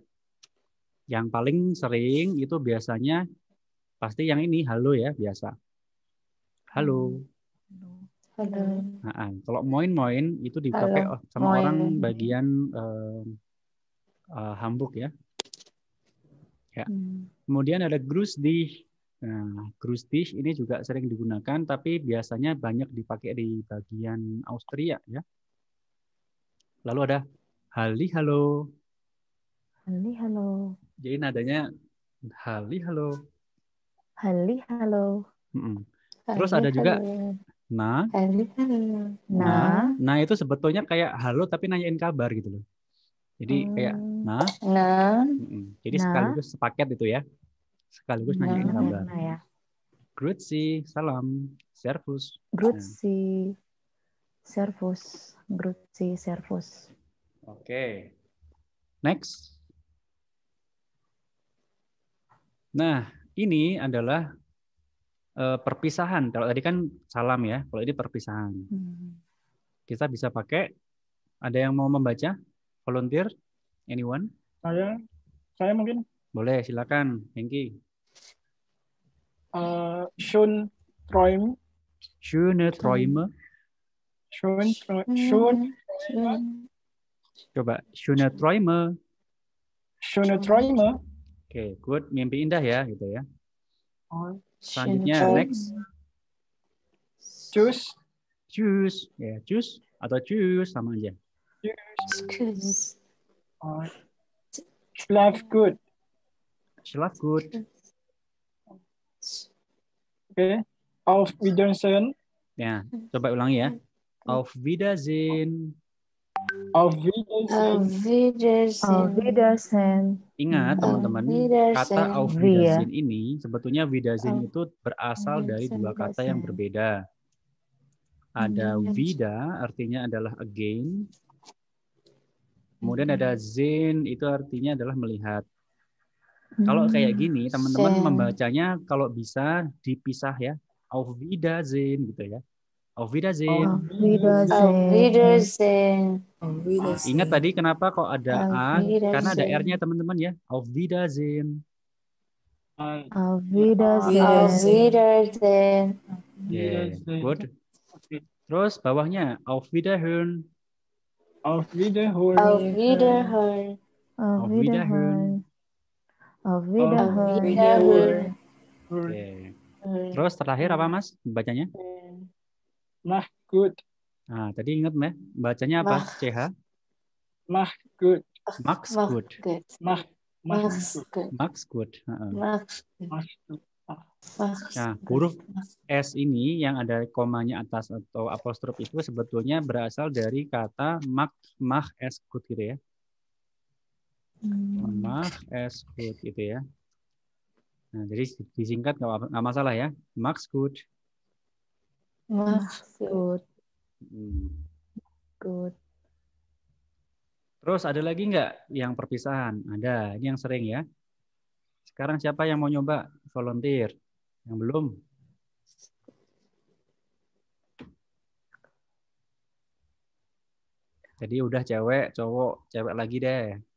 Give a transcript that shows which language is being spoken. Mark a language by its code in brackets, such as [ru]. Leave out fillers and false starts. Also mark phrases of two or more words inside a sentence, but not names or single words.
[id] Yang paling sering itu biasanya pasti yang ini, halo ya, biasa. Halo. Nah, kalau moin itu dipakai sama orang bagian Hamburg ya. Kemudian ada [de] Grüß dich. [id] Nah, [de] Grüß dich [id] ini juga sering digunakan, tapi biasanya banyak dipakai di bagian Austria ya. Lalu ada halo. Jadi nadanya halo. Terus ada juga nah itu sebetulnya kayak halo tapi nanyain kabar gitu loh. Jadi kayak jadi sekaligus sepaket itu ya. Sekaligus nanyain kabar. Ya. [de] Grüezi, salam, servus. Grüezi, servus. [id] Oke. Next. Nah, ini adalah perpisahan. Kalau tadi kan salam ya, kalau ini perpisahan. Kita bisa pakai. Ada yang mau membaca? [en] Volunteer? Anyone? [id] Saya mungkin. Boleh, silakan, Hengki. [de] Schöne Träume. Coba, schöne Träume. [id] Oke, good. Mimpi indah ya, gitu ya. Selanjutnya, next. [de] Tschüss. [id] Ya, tschüss atau tschüss sama aja. [de] Schlaf gut. [id] Oke. [de] Auf Wiedersehen. [id] Ya, coba ulangi ya. [de] Auf Wiedersehen. [id] Ingat teman-teman, kata [de] Auf Wiedersehen [id] ini sebetulnya Wiedersehen itu berasal dari dua kata yang berbeda. Ada wieder, artinya adalah again. Kemudian ada sehen, itu artinya adalah melihat. Kalau kayak gini, teman-teman membacanya kalau bisa dipisah ya. [de] Auf Wiedersehen [id] gitu ya. [de] Auf Wiedersehen. Auf Wiedersehen. Wiedersehen. Auf Wiedersehen. [id] Ingat tadi kenapa kok ada [de] Auf [id] A? Karena ada [de] Wiedersehen. [id] R-nya teman-teman ya. [de] Auf Wiedersehen. Auf Auf Wiedersehen. Wiedersehen. [en] Yeah, good. [id] Terus bawahnya [de] Auf Wiederhören. Auf Wiederhören. Auf Wiederhören. Auf Auf Wiederhören. Wiederhören. Auf Auf Wiederhören. Wiederhören. [id] Oke. Terus terakhir apa Mas bacanya? [de] Mach gut. [id] Nah, tadi ingat ya, bacanya apa? [de] Mach. [id] CH? [de] Mach gut. Max Mach [en] good. [de] gut. Mach Mach gut. gut. Max good. Heeh. Mach gut. Mach gut. Mach [id] Nah, [de] gut. [id] huruf S ini yang ada komanya atas atau apostrof itu sebetulnya berasal dari kata [de] mach es gut [id] gitu ya. [de] Mach es gut [id] gitu ya. Nah, jadi disingkat nggak masalah ya. [de] Max good. Mach gut. [en] Good. [id] Terus ada lagi nggak yang perpisahan? Ada. Ini yang sering ya. Sekarang siapa yang mau nyoba volunteer? Yang belum? Jadi udah cewek, cowok, cewek lagi deh.